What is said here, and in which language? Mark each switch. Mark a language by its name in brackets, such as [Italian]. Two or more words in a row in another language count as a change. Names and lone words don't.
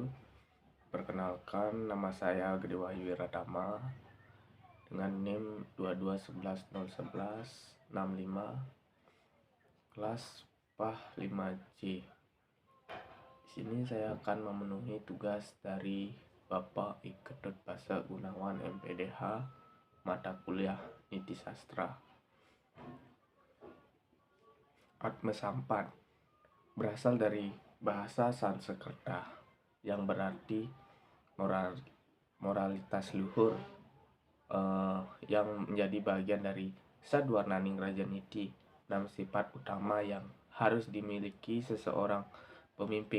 [Indonesian] Perkenalkan, nama saya Gede Wahyu Wiratama dengan NIM 2211011165 kelas PAH 5C. Di sini saya akan memenuhi tugas dari Bapak I. Ketutbasa Gunawan MPDH, mata kuliah Niti Sastra. Atma Sampat berasal dari bahasa Sanskerta yang berarti moralitas luhur, yang menjadi bagian dari Sadwarnaning Raja Niti, 6 sifat utama yang harus dimiliki seseorang pemimpin.